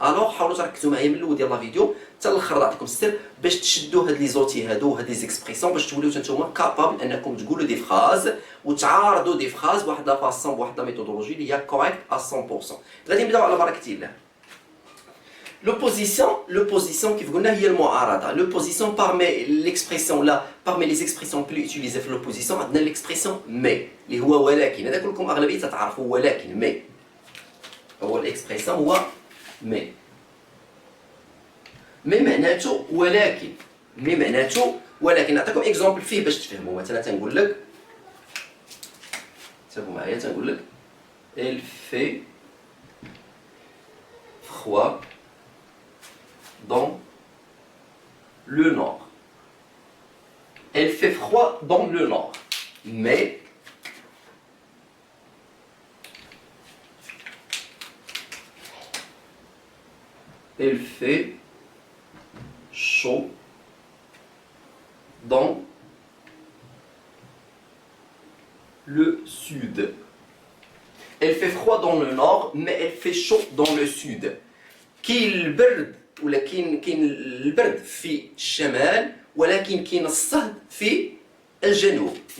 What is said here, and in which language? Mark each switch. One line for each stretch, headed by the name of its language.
Arabic: الوغ حاولوا تركزوا معايا من الاول ديال لا فيديو حتى الاخر، نعطيكم السر باش تشدوا هاد لي زوتي هادو هاد لي زيكسبريسيون باش توليو نتوما كابابل انكم تقولوا دي فراز وتعارضوا دي فراز بواحد لا فاسون بواحد لا ميثودولوجي اللي هي كوريكت 100%. غادي نبداو على بركه الله. L'opposition كيف قلنا هي المعارضة.
French: L'opposition parmi l'expression là, parmi les expressions plus utilisées في l'opposition عندنا l'expression mais
Arabic: اللي هو ولكن. هذا كلكم أغلبية تعرفوا ولكن mais. هو الإكسبريسيون هو mais. mais معناته ولكن. mais معناته ولكن. نعطيكم إكزومبل فيه باش تفهموا. مثلا تنقول لك، تابعوا معايا، تنقول لك
French: elle fait froid dans le nord. Elle fait froid dans le nord, mais elle fait chaud dans le sud. Elle fait froid dans le nord, mais elle fait chaud dans le sud.
Arabic: كاين ولا كاين البرد في الشمال، ولكن كاين الصهد في الجنوب.